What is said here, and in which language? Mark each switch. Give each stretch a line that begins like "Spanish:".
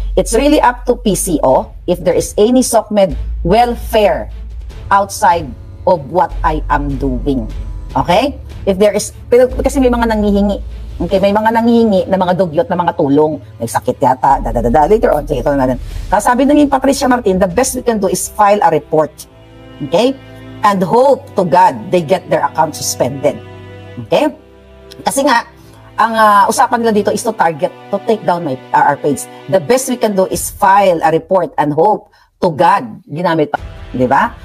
English: It's really up to PCO if there is any SOCMED welfare outside of what I am doing. Okay? If there is,
Filipino: kasi may mga nanghihingi. Okay, may mga nanghihingi na mga dugyot na mga tulong. May sakit yata,
English: Later on,
Filipino: sige, ito na natin. Sabi ng
English: Patricia Martin, the best we can do is file a report. Okay? And hope to God they get their account suspended.
Filipino: Okay? Kasi nga, ang usapan nila dito
English: is to take down our page. The best we can do is file a report and hope to God,
Filipino: ginamit pa, di ba?